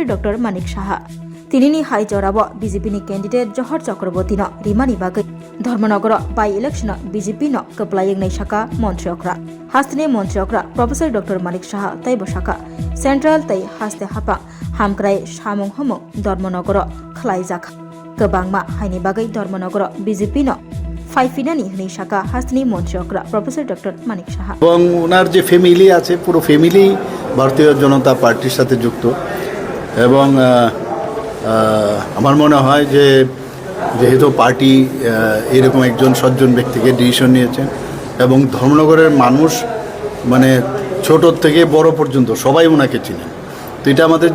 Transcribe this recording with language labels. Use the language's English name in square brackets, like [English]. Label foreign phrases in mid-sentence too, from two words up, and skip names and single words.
[Kok Borok] डॉक्टर मानिक साहा तिनिनि हाई जराब बीजेपी नि कैंडिडेट जहर चक्रवर्ती न रिमानि बागै धर्मनगर [English] by election [Kok Borok] बीजेपी न कप्लायंगनै साका मन्त्रियक्रा हास्तिनि मन्त्रियक्रा प्रोफेसर डॉक्टर मानिक साहा तैबो साका सेंट्रल तै हास्ते हापा हामक्राय सामुं हमो धर्मनगर खलायजाखा गोबांमा हाइनि बागै धर्मनगर बीजेपी न फाइफिनानि हनै साका हास्तिनि मन्त्रियक्रा प्रोफेसर डॉक्टर मानिक साहा [Bangla] এবং ওনার যে ফ্যামিলি আছে পুরো ফ্যামিলি ভারতীয় জনতা পার্টির সাথে যুক্ত এবং আমার মনে হয় যে যেহেতু পার্টি এরকম একজন সজ্জন ব্যক্তিকে ডিসিশন নিয়েছেন এবং ধর্মনগরের মানুষ মানে ছোট থেকে বড় পর্যন্ত সবাই ওনাকে চিনেন তো এটা আমাদের